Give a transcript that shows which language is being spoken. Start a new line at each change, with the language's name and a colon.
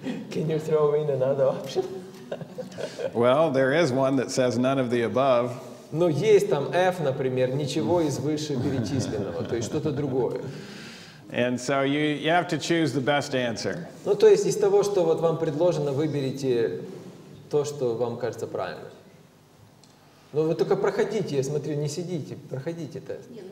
English: Can you throw in another option? Well, there is one that says none of the above.
Russian: Но есть там F, например, ничего из вышеперечисленного, то есть что-то другое.
English: And so you have to choose the best answer.
Russian: Ну, то есть из того, что вот вам предложено, выберите то, что вам кажется правильным. Но вы только проходите, я смотрю, не сидите, проходите тест.